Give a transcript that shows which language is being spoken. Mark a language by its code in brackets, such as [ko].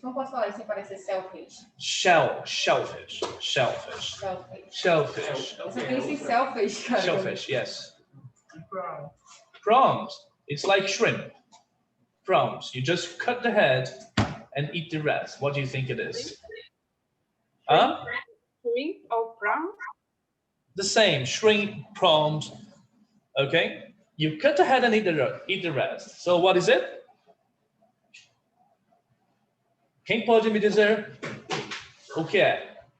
[pt] Como posso falar isso sem parecer selfish? [en] Shellfish. Shellfish. Shellfish. [pt] Eu só penso em selfish, cara. [en] Shellfish, yes. Prawns. It's like shrimp. Prawns. You just cut the head and eat the rest. What do you think it is? Huh? Shrimp or prawn? The same. Shrimp, prawns. Okay? You cut the head and eat the rest. So what is it? [pt] Quem pode me dizer o que é?